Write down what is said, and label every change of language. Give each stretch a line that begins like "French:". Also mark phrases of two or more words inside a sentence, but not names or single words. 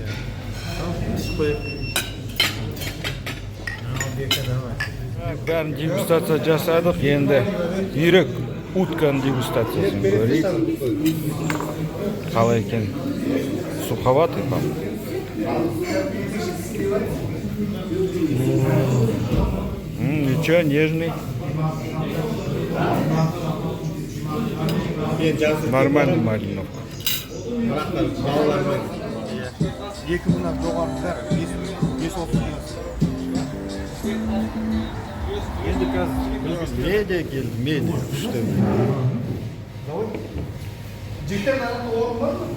Kazakh: Ішіп қояйық. Бәрін дегустация жасадық, енді үйрек утканың дегустациясын көрейік. Қалай екен? Суховатый,
Russian: по-моему. Чё, нежный? Нормальный малиновка.
Kazakh: Балалармен. Екі мыңнан жоғарыда 5-30 Енді қазір Медиа келді, медиа. Что? жігіттер нарықта орын бар ма?